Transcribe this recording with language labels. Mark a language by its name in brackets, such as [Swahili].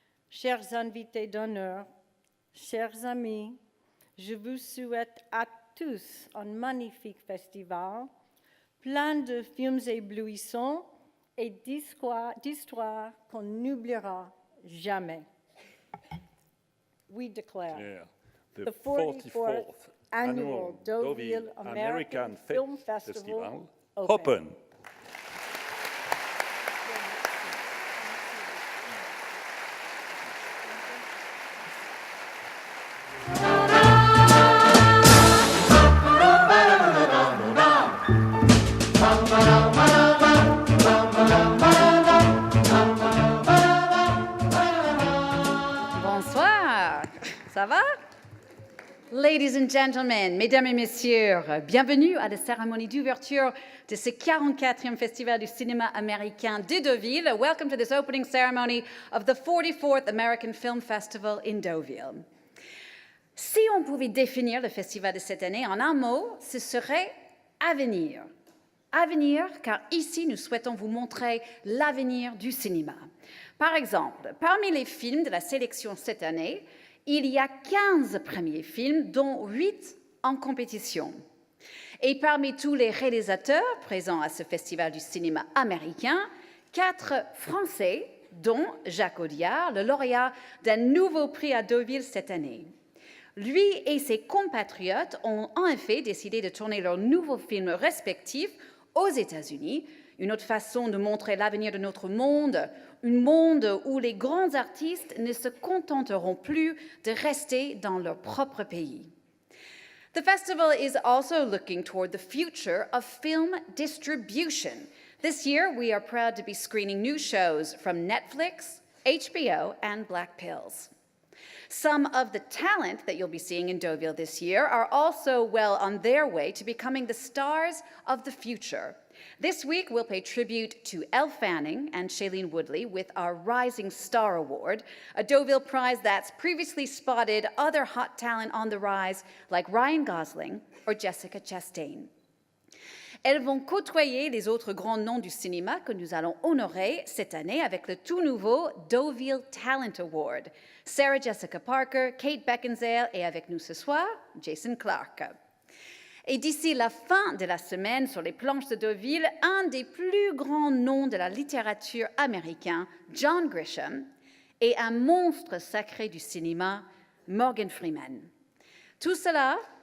[French] Chers invités d'honneur, chers amis, je vous souhaite à tous un magnifique festival, plein de films éblouissants et d'histoires qu'on n'oubliera jamais. [English] We declare the 44th Annual Deauville American Film Festival open. [French] Bonsoir, ça va? [English] Ladies and gentlemen, [French] mesdames et messieurs, bienvenue à la cérémonie d'ouverture de ce 44e Festival du cinéma américain de Deauville. [English] Welcome to this opening ceremony of the 44th American Film Festival in Deauville. [French] Si on pouvait définir le festival de cette année en un mot, ce serait avenir. Avenir, car ici, nous souhaitons vous montrer l'avenir du cinéma. Par exemple, parmi les films de la sélection cette année, il y a 15 premiers films, dont 8 en compétition. Et parmi tous les réalisateurs présents à ce festival du cinéma américain, 4 Français, dont Jacques Audiard, le lauréat d'un nouveau prix à Deauville cette année. Lui et ses compatriotes ont en effet décidé de tourner leurs nouveaux films respectifs aux États-Unis, une autre façon de montrer l'avenir de notre monde, un monde où les grands artistes ne se contenteront plus de rester dans leur propre pays. [English] The festival is also looking toward the future of film distribution. This year, we are proud to be screening new shows from Netflix, HBO, and Black Pills. Some of the talent that you'll be seeing in Deauville this year are also well on their way to becoming the stars of the future. This week, we'll pay tribute to Elle Fanning and Shailene Woodley with our Rising Star Award, a Deauville prize that's previously spotted other hot talent on the rise like Ryan Gosling or Jessica Chastain. [French] Elles vont côtoyer les autres grands noms du cinéma que nous allons honorer cette année avec le tout nouveau Deauville Talent Award. Sarah Jessica Parker, Kate Beckinsale et avec nous ce soir, Jason Clarke. Et d'ici la fin de la semaine, sur les planches de Deauville, un des plus grands noms de la littérature américaine, John Grisham, et un monstre sacré du cinéma, Morgan Freeman. Tout cela